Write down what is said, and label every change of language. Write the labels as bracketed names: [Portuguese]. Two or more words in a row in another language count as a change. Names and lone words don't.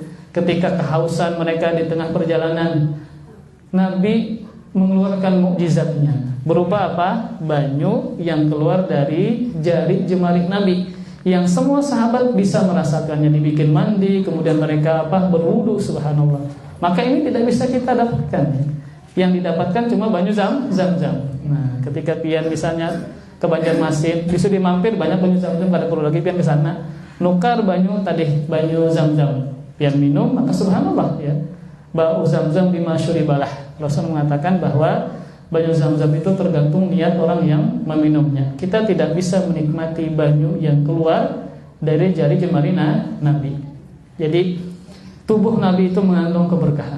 [Indonesian] Ketika kehausan mereka di tengah perjalanan, Nabi mengeluarkan mukjizatnya berupa apa? Banyu yang keluar dari jari jemari Nabi, yang semua sahabat bisa merasakannya, dibikin mandi, kemudian mereka berwudu, subhanallah. Maka ini tidak bisa kita dapatkan ya. Yang didapatkan cuma banyu Zam-Zam. [Banjar] Nah, ketika pian misalnya ke Banjarmasin, disuruh mampir banyak banyu Zam-Zam, kada perlu lagi pian ke sana. Nukar banyu Zam-Zam, pian minum, [Indonesian] maka subhanallah ya. [Arabic] باء زمزم بما شرب له. [Indonesian] Rasul mengatakan bahwa banyu Zamzam itu tergantung niat orang yang meminumnya. Kita tidak bisa menikmati banyu yang keluar dari jari jemari Nabi. Jadi tubuh Nabi itu mengandung keberkahan.